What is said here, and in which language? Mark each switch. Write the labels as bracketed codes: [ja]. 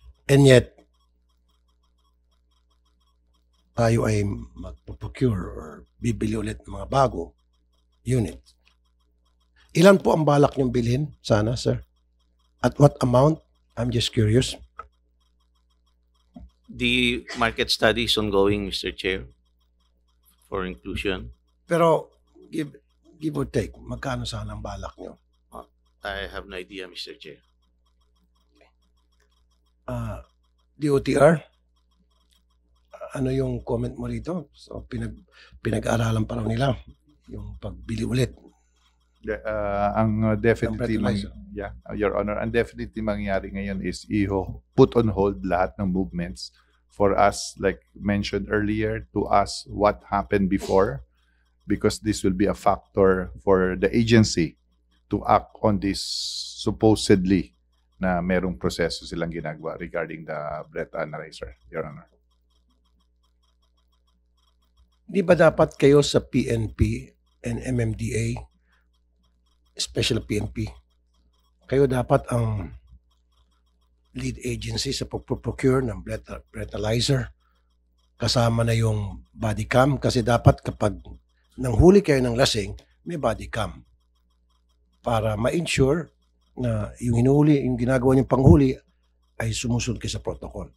[tl] And yet, tayo ay magpo-procure or bibili ulit ng mga bago unit. Ilan po ang balak niyong bilhin sana, sir? [en] At what amount? I'm just curious. The market study is ongoing, Mr. Chair, for inclusion. [tl] Pero [en] give or take, [tl] magkano sana ang balak niyo? [en] I have no idea, Mr. Chair. [tl] DOTR? Ano yung comment mo rito? So pinag-aralan pa raw nila yung pagbili ulit. [en] Ang definitely Your Honor, [tl] ang definitely mangyayari ngayon [en] is put on hold lahat ng movements for us, like mentioned earlier, to us what happened before, because this will be a factor for the agency to act on this supposedly [tl] na merong proseso silang ginagawa [en] regarding the breath analyzer, Your Honor. [tl] Di ba dapat kayo sa PNP and MMDA, especially PNP, kayo dapat ang lead agency sa pag-procure ng breathalyzer kasama na yung body cam, kasi dapat kapag nanghuli kayo ng lasing, may body cam para ma-ensure na yung hinuli, yung ginagawa niyong panghuli ay sumusunod kayo sa protocol.